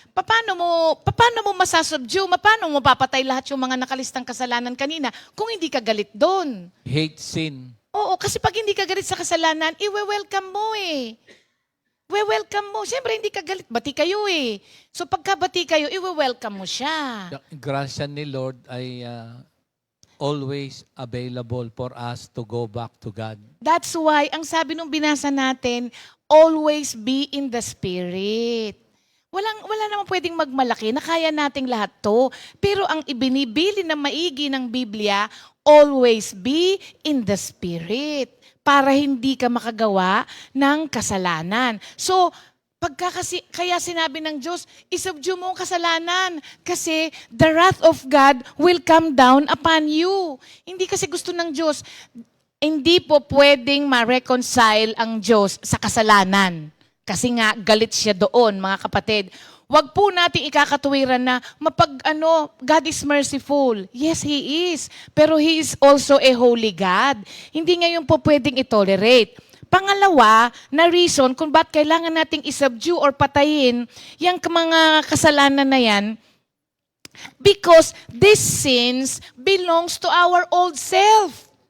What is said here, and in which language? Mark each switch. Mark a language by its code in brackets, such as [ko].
[tl] Paano mo masasubdue? Paano mo papatay lahat yung mga nakalistang kasalanan kanina kung hindi ka galit doon? [en] Hate sin. [tl] Oo, kasi pag hindi ka galit sa kasalanan, i-welcome mo We-welcome mo. Siyempre, hindi ka galit. Bati kayo So, pagka bati kayo, i-welcome mo siya. [en] The [tl] grasya ni Lord ay [en] always available for us to go back to God. That's why, [tl] ang sabi nung binasa natin, [en] always be in the Spirit. [tl] Wala namang pwedeng magmalaki na kaya nating lahat to. Pero ang ibinibili na maigi ng Biblia, [en] always be in the Spirit [tl] para hindi ka makagawa ng kasalanan. So, kaya sinabi ng Diyos, isubdue mo ang kasalanan kasi [en] the wrath of God will come down upon you. [tl] Hindi kasi gusto ng Diyos, hindi po pwedeng ma-reconcile ang Diyos sa kasalanan. Kasi nga, galit siya doon, mga kapatid. Huwag po natin ikakatuwiran na [en] God is merciful. Yes, He is. [tl] Pero [en] He is also a holy God. [tl] Hindi ngayon po pwedeng itolerate. Pangalawa, na reason kung ba't kailangan nating isubdue or patayin yung mga kasalanan na yan, [en] because these sins belongs to our old self.